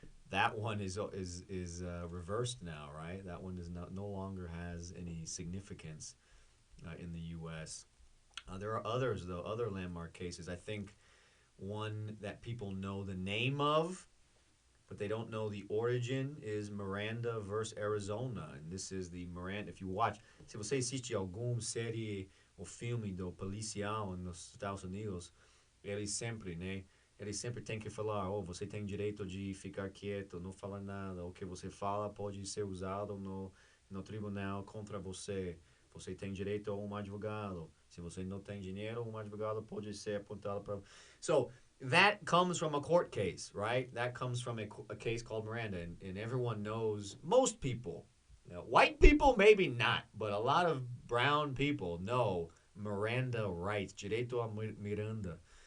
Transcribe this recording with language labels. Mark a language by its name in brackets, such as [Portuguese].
[English] That one is reversed now, right? That one does not no longer has any significance in the U.S. There are others though, other landmark cases. I think one that people know the name of, but they don't know the origin, is Miranda versus Arizona. And this is the Miranda. If you watch, [Portuguese] se você assiste alguma série ou filme do policial nos Estados Unidos, ele sempre, né? Ele sempre tem que falar, oh, você tem direito de ficar quieto, não falar nada. O que você fala pode ser usado no tribunal contra você. Você tem direito a um advogado. Se você não tem dinheiro, um advogado pode ser apontado para... [English] So, that comes from a court case, right? That comes from a case called Miranda, and everyone knows, most people, white people maybe not, but a lot of brown people know Miranda rights, [Portuguese] direito a Miranda.